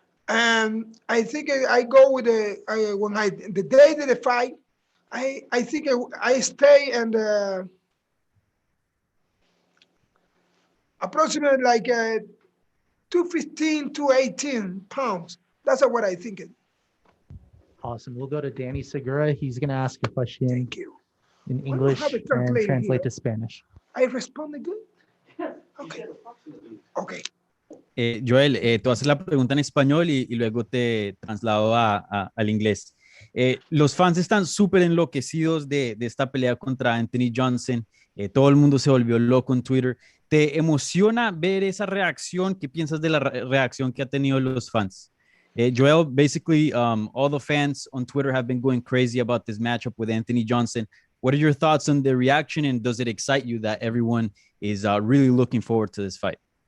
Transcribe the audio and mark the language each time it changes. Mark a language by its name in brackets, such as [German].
[English] And I think I go with the day that the fight, I think I stay and approximately like 215, 218 pounds. That's what I think. Awesome. We'll go to Danny Segura. He's going to ask a question Thank you. in English and translate to Spanish. I responded good? Okay. Okay. [Spanish] Joel, tú haces la pregunta en español y luego te traslado al inglés. Los fans están súper enloquecidos de esta pelea contra Anthony Johnson. Todo el mundo se volvió loco en Twitter. ¿Te emociona ver esa reacción? ¿Qué piensas de la reacción que ha tenido los fans? [English] Joel, basically, all the fans on Twitter have been going crazy about this matchup with Anthony Johnson. What are your thoughts on the reaction, and does it excite you that everyone is really looking forward to this fight?